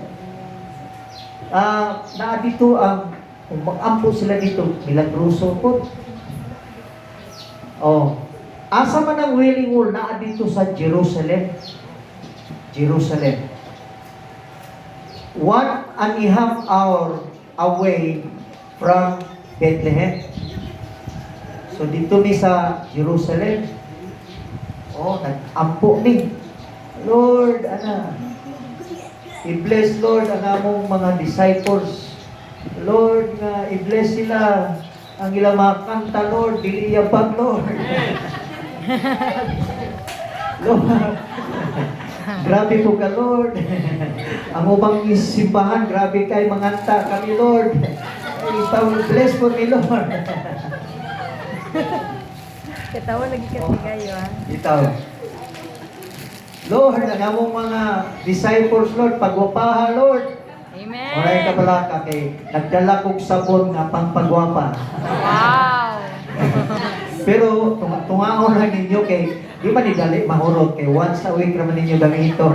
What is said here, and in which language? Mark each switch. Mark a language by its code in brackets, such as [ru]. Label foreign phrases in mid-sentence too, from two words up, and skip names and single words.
[ceb] Na dito ang, kung mag-ampo sila dito, milagroso po. Oh, asa man ang wailing wall, na dito sa Jerusalem. Jerusalem. [en] 1.5 hour away from Bethlehem. [ceb] So dito ni sa Jerusalem. Oh, nag-ampo ni. Lord, i-bless Lord ang among mga disciples. Lord, nga i-bless sila ang ilang mga kanta, Lord, dili yabag, Lord. Lord, grabe po ka, Lord. Ang ubang simbahan, grabe kay manganta kami, Lord. Bless po ni Lord. [tl] Katawa lagi kasi kayo, ha? Ito. [ceb] Lord, ang among mga disciples, Lord, pagwapaha, Lord. Amen. Oray ka pala ka kay nagdala kong sabon nga pangpagwapa. Wow. Pero tungaon lang ninyo kay di ba ni dali mahurot kay [en] once a week [ceb] naman ninyo gamiton.